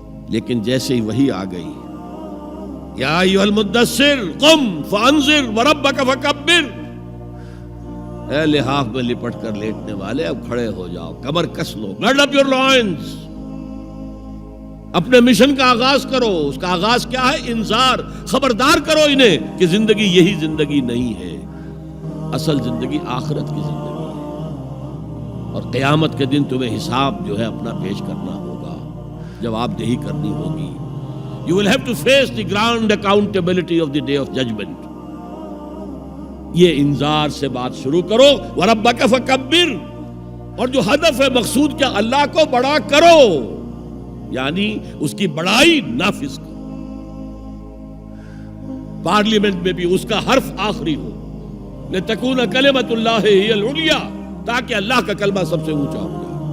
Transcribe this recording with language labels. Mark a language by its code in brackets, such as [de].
[ur] لیکن جیسے ہی وحی آ گئی، [ar] یا ایھا المدثر قم فانذر وربک فکبر، [ur] اے لحاف میں لپٹ کر لیٹنے والے اب کھڑے ہو جاؤ، کمر کس لو، [en] gird up your loins, [ur] اپنے مشن کا آغاز کرو. اس کا آغاز کیا ہے؟ انذار، خبردار کرو انہیں کہ زندگی یہی زندگی نہیں ہے، اصل زندگی آخرت کی زندگی ہے، اور قیامت کے دن تمہیں حساب جو ہے اپنا پیش کرنا ہوگا، جواب دہی کرنی ہوگی. [en] You will have to face the grand accountability of the day of judgment. [ur] یہ انذار سے بات شروع کرو. [ar] وَرَبَّكَ فَكَبِّرْ، [ur] اور جو ہدف ہے مقصود کیا؟ اللہ کو بڑا کرو، یعنی اس کی بڑائی نافذ کرو. پارلیمنٹ میں بھی اس کا حرف آخری ہو، [ar] لِتَكُونَ كَلِمَةُ اللَّهِ هِيَ الْعُلْيَا، [ur] تاکہ اللہ کا کلمہ سب سے اونچا ہو جائے.